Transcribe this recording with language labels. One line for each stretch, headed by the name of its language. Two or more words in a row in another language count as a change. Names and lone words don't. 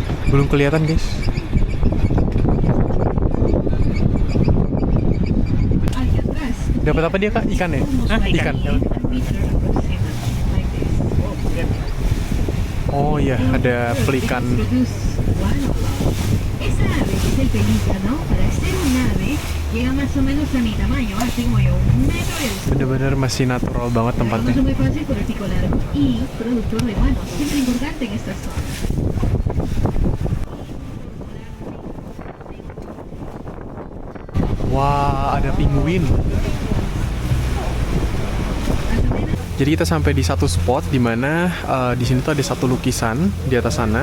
Indonesian: Belum kelihatan guys. Dapat apa dia kak? Ikan ya? Hah, ikan. Oh iya, ada pelikan.
Spanish: Esa ave es el pelícano, para ser un ave, llega más o menos a mi tamaño, así como yo, 1 metro y algo.
Indonesian: Bener-bener masih natural banget
Spanish: No
Indonesian: tempatnya.
Spanish: es muy fácil por el pico largo y productor de guano, siempre importante en esta zona.
Indonesian: Wah, ada penguin. Jadi kita sampai di satu spot di mana di sini tuh ada satu lukisan di atas sana.